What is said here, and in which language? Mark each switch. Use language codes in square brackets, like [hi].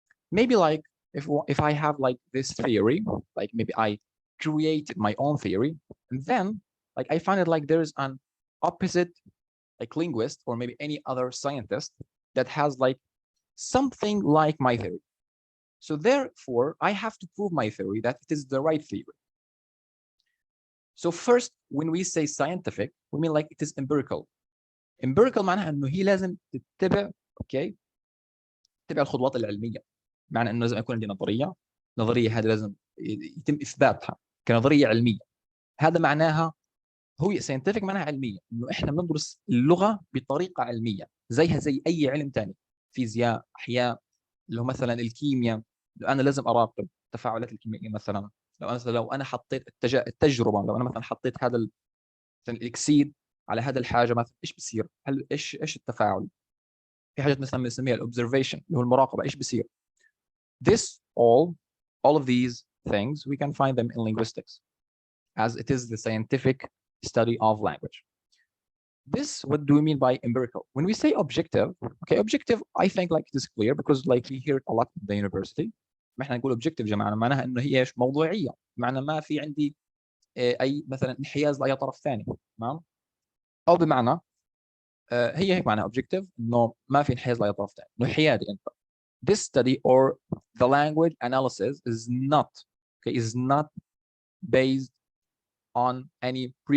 [en] Maybe like if I have like this theory, like maybe I created my own theory, and then like I find it like there's an opposite like linguist or maybe any other scientist that has like something like my theory. So therefore, I have to prove my theory that it is the right theory. So first, when we say scientific, we mean like it is empirical. [ar] Empirical معناها انه هي لازم تتبع اوكي تتبع الخطوات العلميه. معنى انه لازم يكون عندي نظريه هذه لازم يتم اثباتها كنظريه علميه. هذا معناها هو scientific معناها علميه، انه احنا بندرس اللغه بطريقه علميه زيها زي اي علم ثاني، فيزياء، احياء، اللي هو مثلا الكيمياء. انا لازم اراقب التفاعلات الكيميائيه مثلا. لو انا حطيت التجربه، لو انا مثلا حطيت هذا مثلا الاكسيد على هذا الحاجه مثلا، ايش بصير؟ هل ايش التفاعل؟ في حاجات مثلا بنسميها الاوبزرفيشن اللي هو المراقبه، ايش بصير؟ [en] This all of these things we can find them in linguistics, as it is the scientific study of language. This, what do we mean by empirical? When we say objective, okay, objective, I think like it is clear because like we hear it a lot in the university. [ar] ما احنا نقول objective جماعة معناها انه هي ايش؟ موضوعية، معنى ما في عندي اي مثلا انحياز لاي طرف ثاني، تمام؟ او بمعنى هي هيك معناها objective، انه ما في انحياز لاي طرف ثاني، انه حيادي انت. [en] This study or the language analysis is not based on any